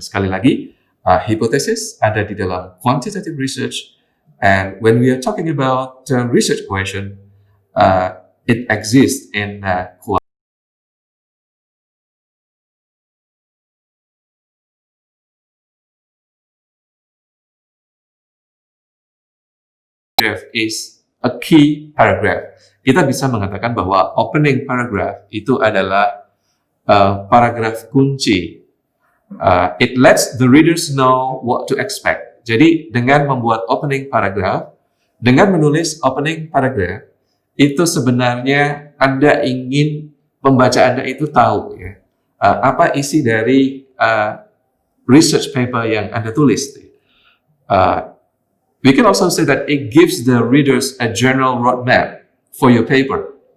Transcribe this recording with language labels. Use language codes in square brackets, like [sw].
[id] Sekali lagi, hypothesis ada di dalam [en] quantitative research, and when we are talking about research question, it exists in is a key paragraph. [id] Kita bisa mengatakan bahwa opening paragraph itu adalah paragraf kunci. [en] It lets the readers know what to expect. [id] Jadi dengan membuat opening paragraph, dengan menulis opening paragraph, itu sebenarnya Anda ingin pembaca Anda itu tahu ya, apa isi dari research paper yang Anda tulis. [en] We can also say that it gives the readers a general roadmap for your paper.